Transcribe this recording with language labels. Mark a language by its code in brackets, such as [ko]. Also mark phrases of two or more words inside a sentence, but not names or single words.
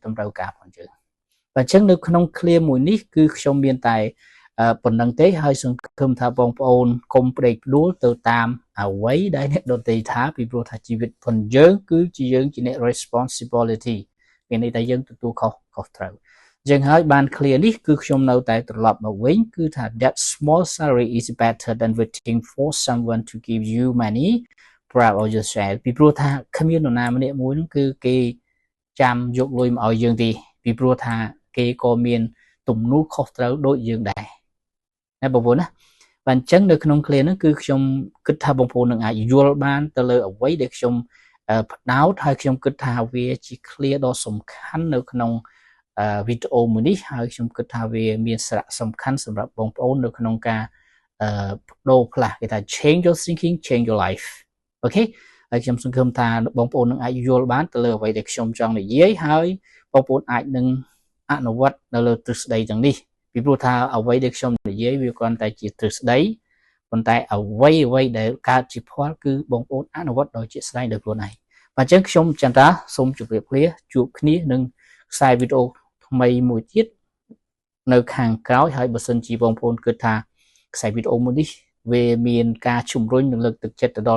[km] តម្រូវការរបស់យើងបាទអញ្ចឹងនៅក្នុង clear មួយនេះគឺខ្ញុំមានតែប៉ុណ្្នឹងទេហើយសង្ឃឹមថាបងប្អូនកុំ ផ្ដេកផ្ដួលទៅតាមអ្វីដែលអ្នកដទៃថាពីព្រោះថាជីវិតរបស់យើងគឺជាយើងជាអ្នក responsibility មានន័យថាយើងទទួលខុសត្រូវអញ្ចឹងហើយបាន clear នេះគឺខ្ញុំនៅតែត្រឡប់មកវិញគឺថា [en] that small salary is better than waiting for someone to give you money proud of yourself [km] ពីព្រោះថាគ្មាននរណាម្នាក់មួយនោះគឺគេចាំយកលុយមកឲ្យយើងទេពីព្រោះថាគេក៏មានទំនួលខុសត្រូវដូចយើងដែរណាបងប្អូនណា បានចឹងនៅក្នុង clear ហ្នឹងគឺខ្ញុំគិតថាបងប្អូននឹងអាចយល់បានទៅលើអ្វីដែលខ្ញុំផ្ដោតហើយខ្ញុំគិតថាវាជា clear ដ៏សំខាន់នៅក្នុងវីដេអូមួយនេះហើយខ្ញុំគិតថាវាមានសារៈសំខាន់សម្រាប់បងប្អូននៅក្នុងការបដូរផ្លាស់គេថា [en] change your thinking change your life [km] អូខេហើយខ្ញុំសង្ឃឹមថាបងប្អូននឹងអាចយល់បានទៅលើអ្វីដែលខ្ញុំចង់និយាយហើយបងប្អូនអាចនឹងអនុវត្តនៅលើទ្រឹស្ដី ទាំងនេះពីព្រោះថាអ្វីដែលខ្ញុំនិយាយវាគ្រាន់តែជាទ្រឹស្ដីប៉ុន្តែអ្វីដែលកើតជាផលគឺបងប្អូនអនុវត្តដោយជាក់ស្ដែងដោយខ្លួនឯងបាទអញ្ចឹងខ្ញុំចន្ទរាសូមជម្រាបលាជួបគ្នានឹងខ្សែវីដេអូថ្មីមួយទៀតនៅខាងក្រោយហើយបើសិនជាបងប្អូនគិតថាខ្សែវីដេអូមួយនេះវាមានការជំរុញនិងលើកទឹកចិត្តទៅដល់